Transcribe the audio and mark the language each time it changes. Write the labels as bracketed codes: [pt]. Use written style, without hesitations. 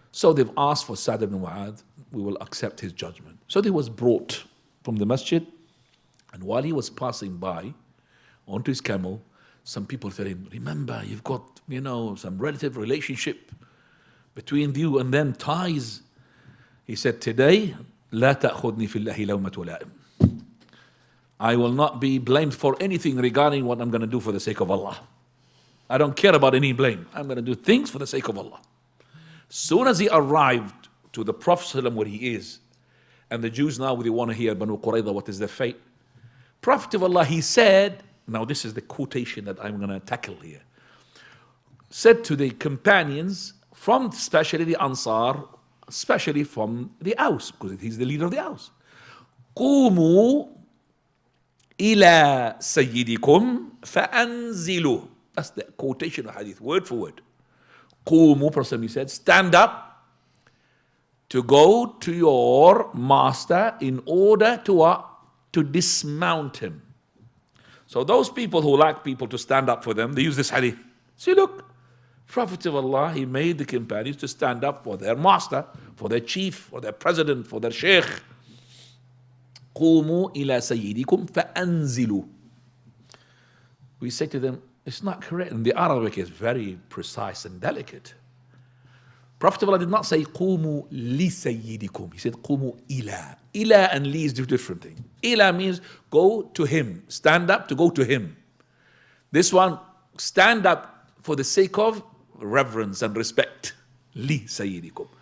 [en] So they've asked for Sa'd ibn Mu'adh, we will accept his judgment. So he was brought from the masjid, and while he was passing by onto his camel, some people said him, remember, you've got, some relative relationship between you and them, ties. He said, today, [ar] لا تأخذني في الله لومة لائم. [en] I will not be blamed for anything regarding what I'm going to do for the sake of Allah. I don't care about any blame. I'm going to do things for the sake of Allah. Soon as he arrived to the Prophet ﷺ where he is, and the Jews now they want to hear Banu Qurayza, what is their fate? Prophet of Allah, he said, now this is the quotation that I'm going to tackle here, said to the companions from especially the Ansar, especially from the Aus, because he's the leader of the Aus. [ar] قوموا إلى سيدكم فأنزلوا. [en] That's the quotation of hadith, word for word. قوموا, Prophet he said, stand up to go to your master in order to what? To dismount him. So those people who like people to stand up for them, they use this hadith. See, look, Prophet of Allah, he made the companions to stand up for their master, for their chief, for their president, for their sheikh. [ar] قوموا إلى سيدكم فأنزلوا. [en] We say to them, it's not correct. And the Arabic is very precise and delicate. Prophet of Allah did not say [ar] قوموا لسيدكم. [en] He said [ar] قوموا إلى. [en] إلى and li is two different things. إلى means go to him. Stand up to go to him. This one, stand up for the sake of reverence and respect. Li sayyidikum.